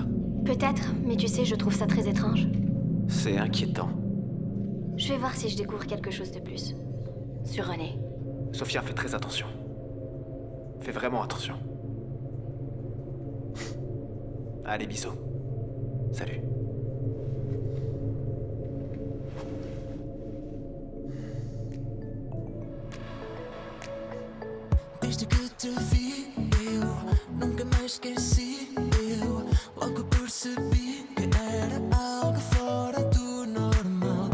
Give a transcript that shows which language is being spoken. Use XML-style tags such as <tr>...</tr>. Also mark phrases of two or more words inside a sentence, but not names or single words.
<fr>Peut-être, mais tu sais, je trouve ça très étrange. C'est inquiétant. Je vais voir si je découvre quelque chose de plus. Sur René. Sophia, fais très attention. Fais vraiment attention. Allez, bisous. Salut.</fr> <pt>Desde que te vi, eu nunca mais esqueci. Eu logo percebi que era algo fora do normal.</pt>